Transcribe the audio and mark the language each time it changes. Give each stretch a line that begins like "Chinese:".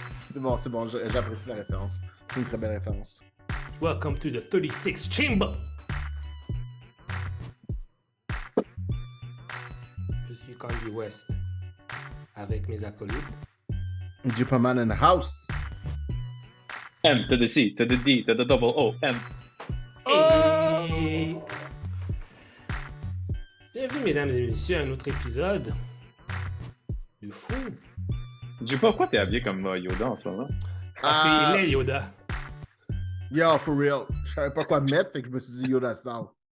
French: C'est bon, j'apprécie la référence. C'est une très belle référence.
English: Welcome to the 36 Chamber.
French: Je suis Candy West avec mes acolytes.
English: Jupaman in the house. M to the C, to the D, to the double O, M. Hey!
French: Bienvenue, mesdames et messieurs, à un autre épisode de fou. Je sais pas pourquoi t'es habillé comme Yoda en ce moment. Parce qu'il est Yoda.
English: Yo, for real.
French: Je savais pas quoi mettre, fait que je me suis dit Yoda style.